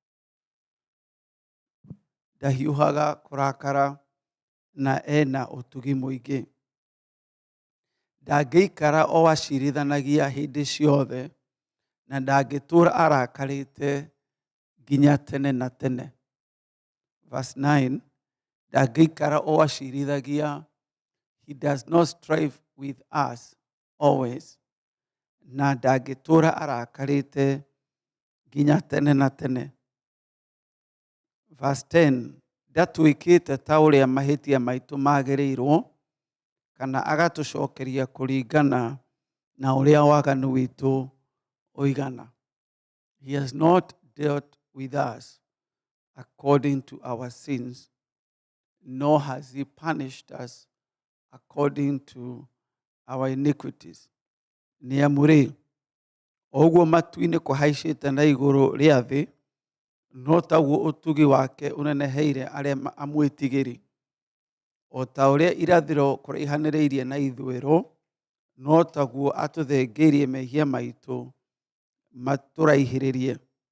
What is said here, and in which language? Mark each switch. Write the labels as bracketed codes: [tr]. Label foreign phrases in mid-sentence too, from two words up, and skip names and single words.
[ki] Ndahiũhaga kũrakara na ena ũtugi mũingĩ. Ndangĩikara o acirithanagia hĩndĩ ciothe na ndangĩtũra arakarĩte nginya tene na tene. Verse 9, ndangĩikara o acirithagia. [en] He does not strive with us always. [ki] Na ndangĩtũra arakarĩte nginya tene na tene. Verse 10, ndatwĩkĩte ta ũrĩa mahĩtia maitũ magĩrĩirwo, kana agatũcokeria kũringana na ũrĩa waganu witũ ũigana. [en] He has not dealt with us according to our sins, nor has he punished us according to our iniquities. [ki] Nĩ amũrĩ, ũguo matu-inĩ kũhaicĩte na igũrũ rĩa thĩ, no taguo ũtugi wake ũneneheire arĩa amwĩtigĩri. O ta ũrĩa irathĩro kũraihanĩrĩirie na ithũĩro, no taguo atũthengeirie mehia maitũ matũraihĩrĩrie.